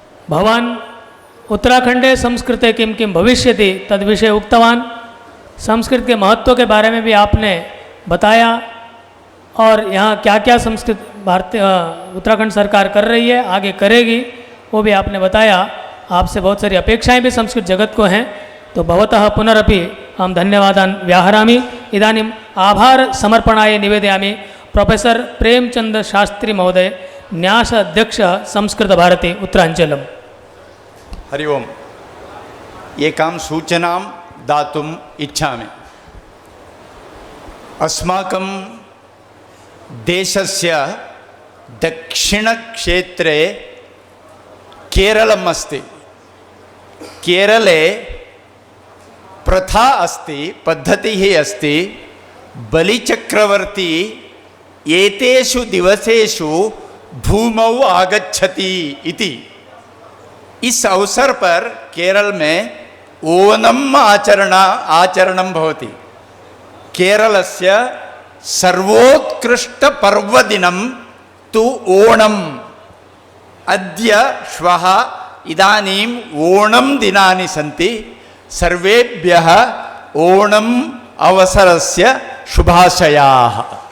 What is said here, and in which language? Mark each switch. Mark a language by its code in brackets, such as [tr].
[sa] भवान् उत्तराखंडे संस्कृते किं किं भविष्यति तद्विषये उक्तवान्। [hi] संस्कृत के महत्व के बारे में भी आपने बताया और यहाँ क्या क्या संस्कृत भारतीय उत्तराखंड सरकार कर रही है, आगे करेगी, वो भी आपने बताया। आपसे बहुत सारी अपेक्षाएं भी संस्कृत जगत को हैं, तो [sa] भवतः पुनरपि अहं धन्यवादान् व्याहरामि। इदानीम् आभार समर्पणाय निवेदयामि प्रोफेसर प्रेमचंद शास्त्री महोदय, न्यास अध्यक्ष संस्कृत भारती उत्तराञ्चलम्। हरि ओम्। एकां सूचनां दातुम् इच्छामि। अस्माकं देशस्य दक्षिणक्षेत्रे केरलम् अस्ति। केरले प्रथा अस्ति, पद्धतिः अस्ति, बलिचक्रवर्ती एतेषु दिवसेषु भूमौ आगच्छति इति। [hi] इस अवसर पर केरल में ओणम् [sa] आचरणं भवति। केरलस्य सर्वोत्कृष्टपर्वदिनं तु ओणम्। अद्य श्वः इदानीम् ओणम् दिनानि सन्ति। सर्वेभ्यः ओणम् अवसरस्य शुभाशयाः।